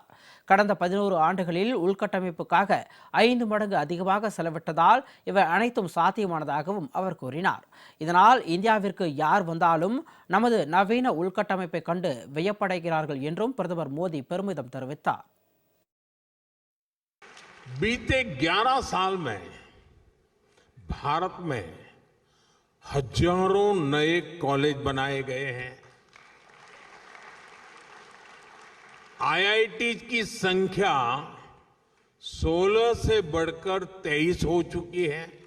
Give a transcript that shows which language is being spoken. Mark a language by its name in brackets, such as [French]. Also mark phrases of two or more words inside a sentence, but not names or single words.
[Tamil] கடந்த 11 ஆண்டுகளில் உள்கட்டமைப்புக்காக 5 மடங்கு அதிகமாக செலவிட்டதால் இவை அனைத்தும் சாத்தியமானதாகவும் அவர் கூறினார். இதனால் இந்தியாவிற்கு யார் வந்தாலும் நமது நவீன உள்கட்டமைப்பை கண்டு வியப்படைகிறார்கள் என்றும் பிரதமர் மோடி பெருமிதம் தெரிவித்தார். [Hindi] बीते 11 साल में भारत में हजारों नए कॉलेज बनाए गए हैं। आईआईटी की संख्या 16 से बढ़कर 23 हो चुकी है।